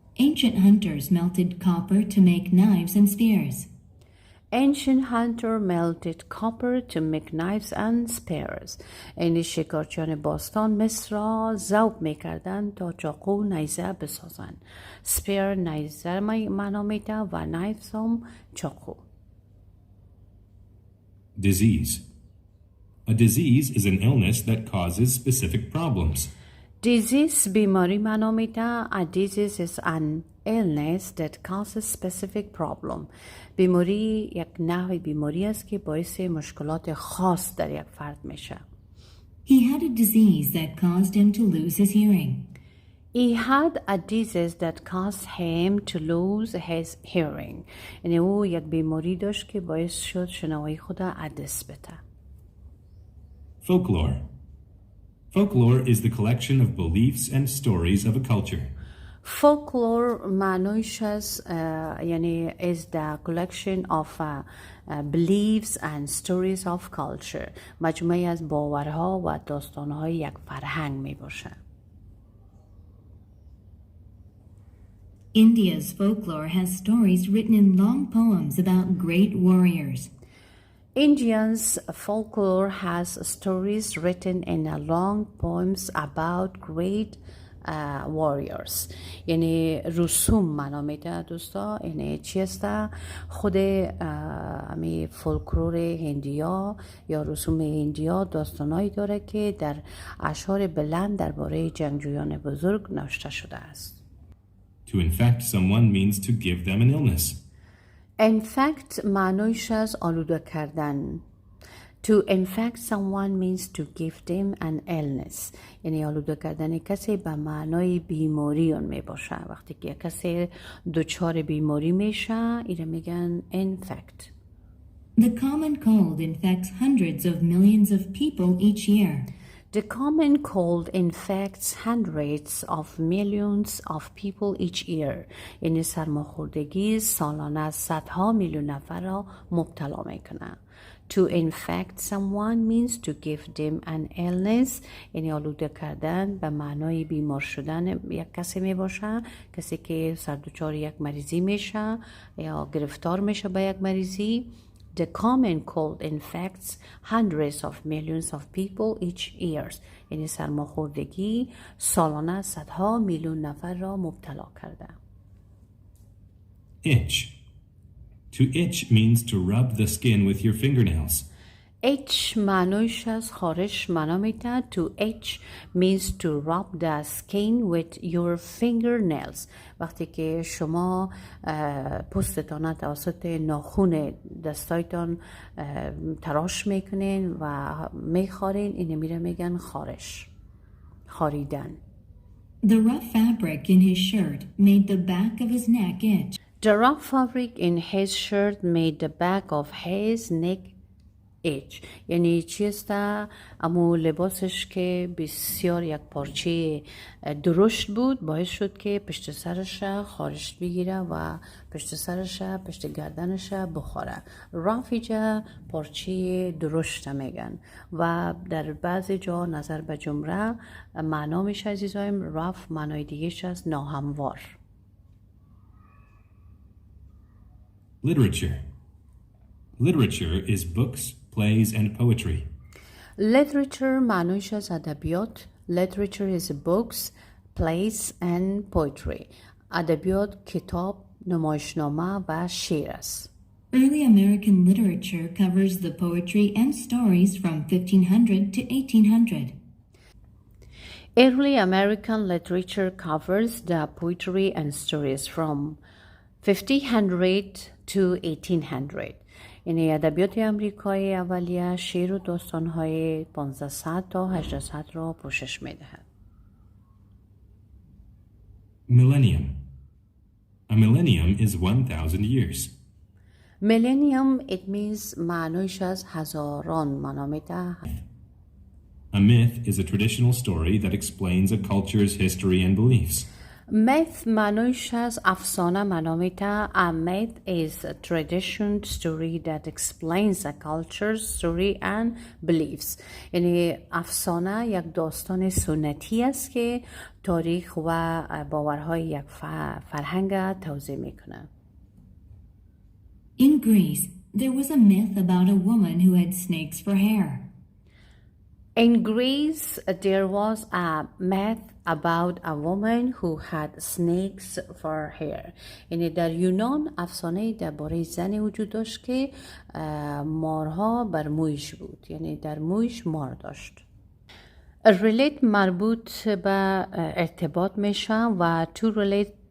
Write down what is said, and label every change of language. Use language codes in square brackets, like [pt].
[en] Ancient hunters melted copper to make knives and spears. Ancient hunter melted copper to make knives and spears. [fa] یعنی شکارچیان باستان مس را ذوب میکردن تا چاقو و نیزه بسازن. spear نیزه معنا میده و knives هم چاقو. [en] Disease. A disease is an illness that causes specific problems. [fa] Disease بیماری معنا میده. [en] A disease is an illness that causes specific problem. [fa] بیماری یک نوع بیماری است که باعث مشکلات خاص در یک فرد میشه. [en] He had a disease that caused him to lose his hearing. He had a disease that caused him to lose his hearing. [fa] یعنی او یک بیماری داشت که باعث شد شنوایی خود از دست بده. [en] Folklore. Folklore is the collection of beliefs and stories of a culture. [fa] folklore معنیش از یعنی [en] is the collection of beliefs and stories of culture [fa] مجموعی از باورها و داستانهای یک فرهنگ می باشه. [en] India's folklore has stories written in long poems about great warriors. Indians folklore has stories written in long poems about great warriors. [fa] یعنی رسوم معنا میده دوستا. یعنی چی است؟ خود امی فولکلور هندیا یا رسوم هندیا داستانایی داره که در اشعار بلند درباره جنگجویان بزرگ نوشته شده است. [en] To infect someone means to give them an illness. [fa] infect معنیش از آلوده کردن. [en] To infect someone means to give them an illness. [fa] یعنی آلوده کردن کسی به معنای بیماری اون می باشه. وقتی که کسی دچار بیماری میشه ایره میگن infect. [en] The common cold infects hundreds of millions of people each year. The common cold infects hundreds of millions of people each year. [fa] یعنی سرماخوردگی سالانه صدها میلیون نفر را مبتلا میکنه. [en] To infect someone means to give them an illness. [fa] یعنی آلوده کردن به معنای بیمار شدن یک کسی می باشه. کسی که سردوچار یک مریضی میشه یا گرفتار میشه به یک مریضی. [en] The common cold infects hundreds of millions of people each year. [fa] یعنی سرماخوردگی سالانه صدها میلیون نفر را مبتلا کرده. [en] Itch. To itch means to rub the skin with your fingernails. [fa] Itch معنیش از خارش معنا میده. [en] To itch means to rub the skin with your fingernails. [fa] وقتی که شما پوستتان توسط ناخون دستایتان تراش میکنین و میخارین اینه میره میگن خارش، خاریدن. [en] The rough fabric in his shirt made the back of his neck itch. The rough fabric in his shirt made the back of his neck itch. [fa] یعنی چی است؟ امو لباسش که بسیار یک پارچه درشت بود باعث شد که پشت سرش خارش بگیره و پشت سرش پشت گردنش بخوره. رافیجا پارچه درشت میگن و در بعضی جا نظر به جمله معنا میشه عزیزایم راف معنای دیگهش از ناهموار. [en] Literature. Literature is books, plays, and poetry. [fa] Literature معنیش از ادبیات. [en] Literature is books, plays and poetry. [fa] ادبیات کتاب، نمایشنامه و شعر است. [en] Early American literature covers the poetry and stories from 1500 to 1800. Early American literature covers the poetry and stories from 1500 to 1800. [fa] یعنی ادبیات امریکای اولیه شعر و داستان‌های 1500 تا 1800 را پوشش می‌دهد. [en] Millennium. A millennium is 1,000 years. [fa] Millennium [en] it means [fa] معنیش از هزاران معنا می‌دهد. [en] A myth is a traditional story that explains a culture's history and beliefs. [fa] Myth معنیش از افسانه معنا میده. [en] A myth is a traditional story that explains a culture's story and beliefs. [fa] یعنی افسانه یک داستان سنتی است که تاریخ و باورهای یک فرهنگ توضیح میکنه. [en] In Greece, there was a myth about a woman who had snakes for hair. In Greece, there was a myth about a woman who had snakes for hair. [fa] یعنی در یونان افسانه درباره زنی وجود داشت که مارها بر مویش بود. یعنی در مویش مار داشت. relate مربوط به ارتباط میشه و [en] to relate